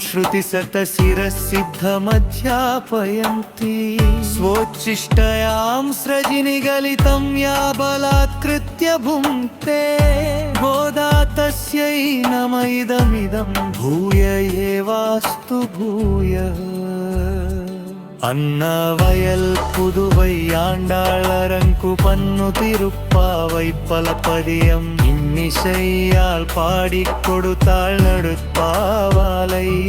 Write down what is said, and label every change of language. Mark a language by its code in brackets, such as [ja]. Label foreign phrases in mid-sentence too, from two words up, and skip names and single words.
[sa] श्रुतिशतशिरसिद्धमध्यापयन्ती स्वोच्छिष्टयां सृजिनिगलितं या बलात्कृत्य भुङ्क्ते गोदा तस्यै नम इदमिदं भूय एवास्तु भूयः [ta] அன்னவயல் புதுவை ஆண்டாளரங்கு பன்னு திருப்பாவை பலபதியம் இன்னிசையால் பாடிக் கொடுத்தாள் நடுப்பாவாலை